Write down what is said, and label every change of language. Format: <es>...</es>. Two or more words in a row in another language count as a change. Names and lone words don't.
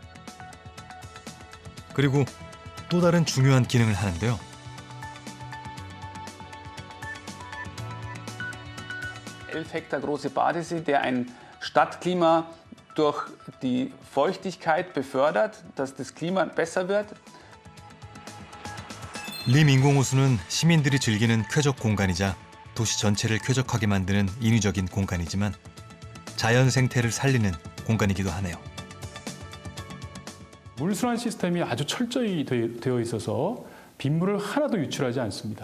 <ko>그리고 또 다른 중요한 기능을 하는데요.</ko> <de>11 Hektar große Badesee, der ein Stadtklima durch die Feuchtigkeit befördert, dass das Klima besser wird.</de> <ko>림 인공호수는 시민들이 즐기는 쾌적 공간이자 도시 전체를 쾌적하게 만드는 인위적인 공간이지만 자연 생태를 살리는 공간이기도 하네요. 물순환 시스템이 아주 철저히 되어 있어서 빗물을 하나도 유출하지 않습니다.</ko>